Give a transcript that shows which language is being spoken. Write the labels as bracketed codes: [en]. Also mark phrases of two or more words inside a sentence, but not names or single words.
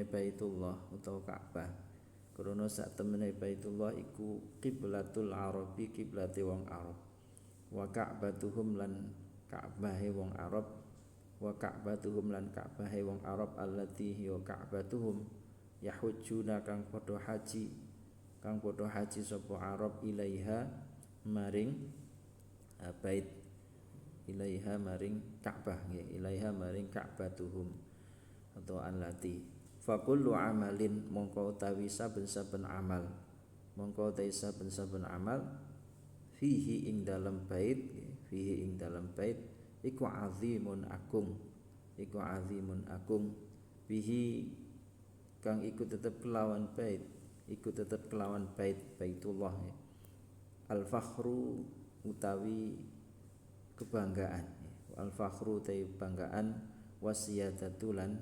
[jv] Baitullah utawa Ka'bah, krana sak temene Baitullah iku [ar] qiblatul Arabi, [jv] kiblate wong Arab, [ar] wa Ka'batuhum [jv] lan Ka'bahe wong Arab, [ar] wa Ka'batuhum [jv] lan Ka'bahe wong Arab [ar] allati ya Ka'batuhum yahujjuna [jv] kang padha haji sapa Arab ilaiha maring bait, ilaiha maring Ka'bah, ilaiha maring Ka'batuhum atau allati. [ar] Fa kullu amalin [jv] mongko utawi saben-saben amal, mongko utawi saben-saben amal fihi ing dalam bait, fihi ing dalam bait iku azimun agung, iku azimun agung, bihi kang iku tetep kelawan bait, iku tetep kelawan bait Baitullah, [ar] al fakhru [jv] utawi kebanggaan, [ar] al fakhru [jv] utawi banggaan, wasiyadatulan